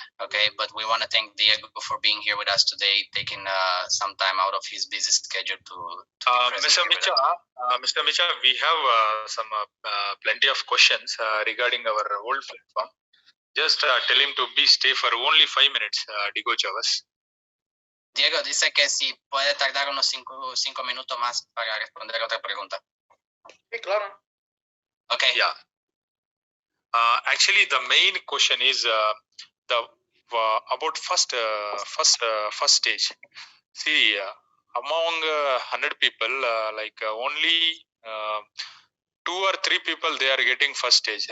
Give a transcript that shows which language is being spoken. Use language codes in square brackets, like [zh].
[en] Okay, but we want to thank Diego for being here with us today, taking some time out of his busy schedule to Mr. Micha, we have some plenty of questions regarding our old platform. Just tell him to stay for only 5 minutes, Diego Chaves. [es] Diego dice que si puede tardar unos 5 minutos más para responder otra pregunta. Sí, claro. [en] Okay. Yeah. Actually, the main question is about first stage. See, among 100 people, only 2 or 3 people they are getting first stage.